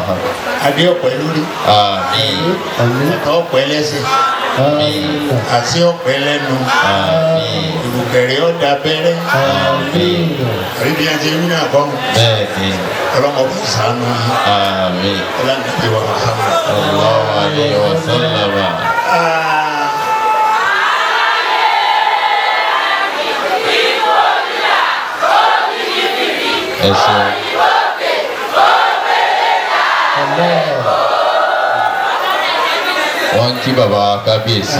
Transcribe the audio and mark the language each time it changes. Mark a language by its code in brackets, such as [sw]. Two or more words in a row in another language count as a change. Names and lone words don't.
[yo] adé ọ̀pẹ lórí [ar] آمين [yo] ẹ̀ka ọ̀pẹ lẹ́sẹ̀ àti ọ̀pẹ lẹ́nu [ar] آمين [yo] ìrùkẹ̀rẹ̀ ọ̀dà bẹ́rẹ́ [ar] آمين [yo] àbí bí a ti rí náà kọ́ بẹ́ẹ̀ni ọlọ́mọ bá sànú yìí [ar] آمين [yo] ọlọ́mọdé wa Muhammad. [ar] صلى الله عليه وسلم. [yo] ẹ ṣeun. wọ́n kí bàbá kábíyèsí.